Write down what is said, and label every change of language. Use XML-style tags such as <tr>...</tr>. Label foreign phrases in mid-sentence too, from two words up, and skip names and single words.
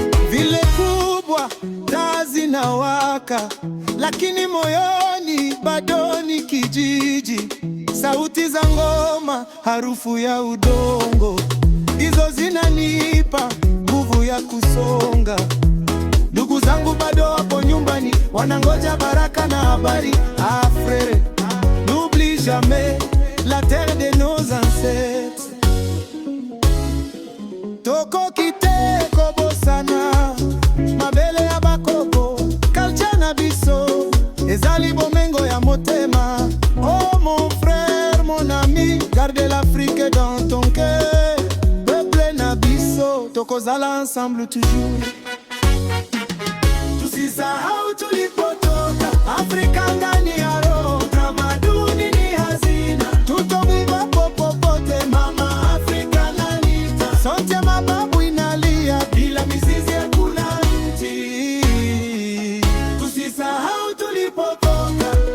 <sw>Vile kubwa taa zinawaka, lakini moyoni bado ni kijiji. Sauti za ngoma, harufu ya udongo, hizo zinanipa nguvu ya kusonga. Ndugu zangu bado wapo nyumbani, wanangoja baraka na habari.</sw> <fr>Ah, frere, n'oublie jamais la terre de nos ancêtres.</fr> <ln>Toko kiteko bosana, mabele ya bakoko, culture na biso, ezali bomengo ya motema.</ln> <fr>Oh mon frère, mon ami, garde l'Afrique dans ton cœur.</fr> <ln>Peuple na biso, tokozala</ln> <fr>ensemble toujours.</fr> <sw>Tusisahau tulipotoka, Afrika ndani ya roho. Tamaduni ni hazina, tutobeba popote. Mama Afrika nanita, sauti ya mababu inalia. Bila mizizi hakuna mti. Tusisahau tulipotoka.</sw>